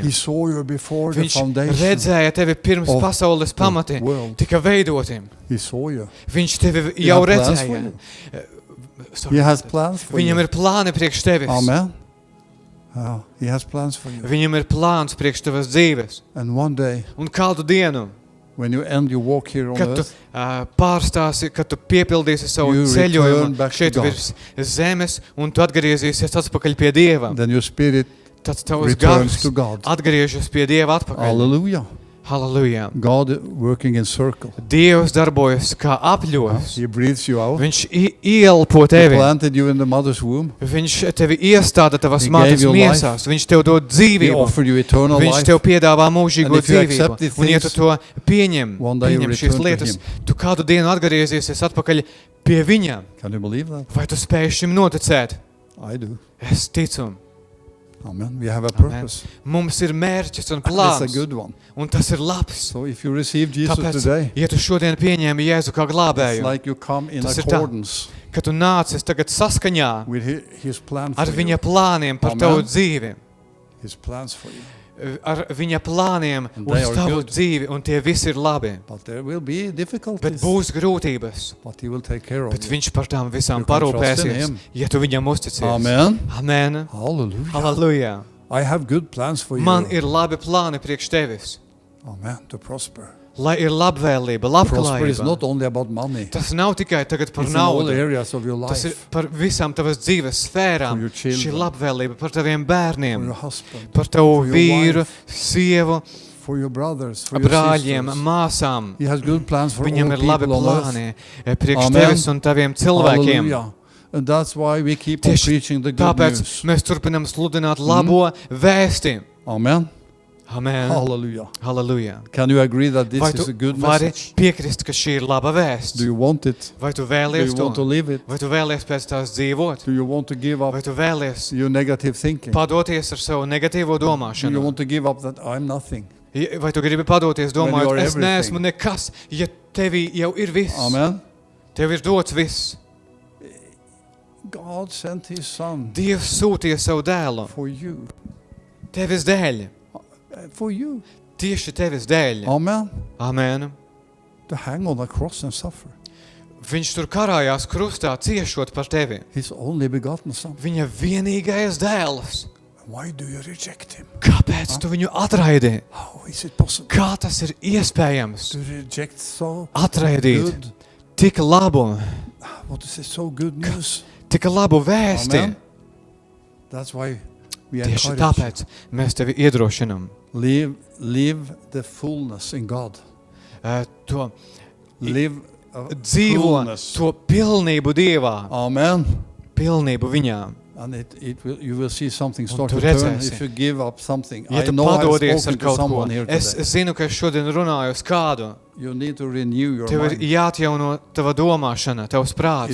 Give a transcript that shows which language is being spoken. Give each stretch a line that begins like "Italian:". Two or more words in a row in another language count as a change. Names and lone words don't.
English: He saw you before the
Latvian: Viņš
English: foundation
Latvian: redzēja tevi pirms
English: of
Latvian: pasaules
English: the
Latvian: pamati
English: world.
Latvian: tika veidotiem.
English: He saw you.
Latvian: Viņš tevi
English: He
Latvian: jau
English: had plans for
Latvian: redzēja.
English: you. He has plans for
Latvian: Viņam
English: you.
Latvian: ir plāni priekš tevis.
English: Amen. Oh, He has plans for you.
Latvian: Viņam ir plāns priekš tavas dzīves.
English: And one day,
Latvian: Un kādu dienu,
English: when you end your walk here on
Latvian: kad tu
English: earth,
Latvian: pārstāsi, kad tu piepildīsi savu
English: You return
Latvian: ceļojumu
English: back to
Latvian: šeit
English: God.
Latvian: virs zemes, un tu atgriezīsies atpakaļ pie Dieva,
English: then your spirit
Latvian: tad tavs
English: returns
Latvian: gars
English: to God.
Latvian: atgriežas pie Dieva atpakaļ.
English: Hallelujah.
Latvian: Halleluja.
English: God working in circle.
Latvian: Dievs darbojas kā apļos.
English: He breathes you out.
Latvian: Viņš ieelpo
English: He
Latvian: tevi.
English: planted you in the mother's womb.
Latvian: Viņš tevi iestāda tavas
English: He
Latvian: mātes
English: gave you life.
Latvian: miesās. Viņš tev dod
English: He
Latvian: dzīvību.
English: offered you eternal
Latvian: Viņš
English: life.
Latvian: tev piedāvā mūžīgo
English: And if you accept
Latvian: dzīvību.
English: these
Latvian: Un ja tu
English: things,
Latvian: to pieņem,
English: one day you
Latvian: pieņem šīs
English: return to
Latvian: lietas,
English: him.
Latvian: tu kādu dienu atgriezīsies atpakaļ pie viņa.
English: Can you believe that?
Latvian: Vai tu spēj šim noticēt?
English: I do.
Latvian: Es ticu.
English: Amen. We have a
Latvian: Amen.
English: purpose.
Latvian: Mums ir mērķis un
English: And it's a
Latvian: plāns.
English: good one.
Latvian: Un tas ir labs.
English: So if you receive Jesus
Latvian: Tāpēc,
English: today,
Latvian: ja tu šodien pieņēmi Jēzu kā
English: it's
Latvian: glābēju,
English: like you come in
Latvian: Tas ir tā.
English: accordance
Latvian: ka tu nācis tagad saskaņā
English: with His plan
Latvian: ar
English: for
Latvian: viņa
English: you.
Latvian: plāniem par
English: Amen.
Latvian: tavu dzīvi.
English: His plans for you.
Latvian: Ar viņa plāniem
English: And they
Latvian: uz
English: are
Latvian: tavu
English: good.
Latvian: dzīvi, un tie visi ir labi.
English: But there will be
Latvian: Bet
English: difficulties.
Latvian: būs grūtības,
English: But He will take care of
Latvian: bet
English: you.
Latvian: viņš par tām visām
English: You can trust in
Latvian: parūpēsies,
English: him.
Latvian: ja tu viņam uzticies.
English: Amen.
Latvian: Amen.
English: Hallelujah.
Latvian: Halleluja.
English: I have good plans for you.
Latvian: Man ir labi plāni priekš tevis,
English: Amen. To prosper.
Latvian: lai ir labvēlība,
English: Prosper is
Latvian: labklājība.
English: not only about money.
Latvian: Tas nav tikai tagad par
English: It's in all
Latvian: naudu.
English: areas of your
Latvian: Tas ir
English: life.
Latvian: par visām tavas dzīves sfērām.
English: For your children.
Latvian: Šī labvēlība par taviem
English: For
Latvian: bērniem,
English: your husband.
Latvian: par tavu
English: for your
Latvian: vīru,
English: wife,
Latvian: sievu,
English: For your brothers. For your
Latvian: brāļiem,
English: sisters.
Latvian: māsām.
English: He has good plans for
Latvian: Viņam
English: all
Latvian: ir labi
English: people on earth.
Latvian: plāni priekš
English: Amen.
Latvian: tevis un taviem cilvēkiem.
English: Hallelujah. And that's why we keep on
Latvian: Tieši
English: preaching the good
Latvian: tāpēc
English: news.
Latvian: mēs turpinām sludināt labo vēsti.
English: Amen.
Latvian: Amen.
English: Hallelujah.
Latvian: Halleluja.
English: Can you agree that this
Latvian: Vai
English: is
Latvian: tu
English: a good
Latvian: vari
English: message?
Latvian: piekrist, ka šī ir laba vēsts?
English: Do you want it?
Latvian: Vai tu
English: Do
Latvian: vēlies
English: you want to
Latvian: to?
English: live it?
Latvian: Vai tu vēlies pēc tās dzīvot?
English: Do you want to give up
Latvian: Vai tu vēlies
English: your negative thinking?
Latvian: padoties ar savu negatīvo
English: Do you
Latvian: domāšanu?
English: want to give up that I'm nothing?
Latvian: Vai tu gribi padoties
English: When you
Latvian: domājot,
English: are
Latvian: es neesmu
English: everything.
Latvian: nekas, ja tevī jau ir viss?
English: Amen.
Latvian: Tev ir dots viss.
English: God sent his son
Latvian: Dievs sūtīja savu dēlu.
English: for you.
Latvian: Tevis dēļ.
English: For you.
Latvian: Tieši tevis dēļ.
English: Amen.
Latvian: Amen.
English: To hang on a cross and suffer.
Latvian: Viņš tur karājās krustā ciešot par tevi.
English: His only begotten son.
Latvian: Viņa vienīgais dēls.
English: Why do you reject him?
Latvian: Kāpēc tu viņu atraidi?
English: How is it possible
Latvian: Kā tas ir iespējams?
English: to reject so
Latvian: Atraidīt
English: good?
Latvian: tik labu,
English: What is it? So good news.
Latvian: tik labu vēsti.
English: Amen. That's why we
Latvian: Tieši
English: encourage you.
Latvian: tāpēc mēs tevi iedrošinam.
English: Live the fullness in God.
Latvian: To
English: Live a
Latvian: dzīvo,
English: fullness.
Latvian: to pilnību Dievā,
English: Amen.
Latvian: pilnību viņā.
English: And you will see something
Latvian: Un
English: start
Latvian: tu
English: to turn
Latvian: redzēsi.
English: if you give up something.
Latvian: Ja
English: I
Latvian: tu
English: know I've
Latvian: padodies ar
English: spoken to
Latvian: kaut ko,
English: someone here
Latvian: es
English: today.
Latvian: zinu, ka es šodien runāju uz kādu.
English: You need to renew your
Latvian: Tev ir
English: mind.
Latvian: jāatjauno tava domāšana, tavs prāts,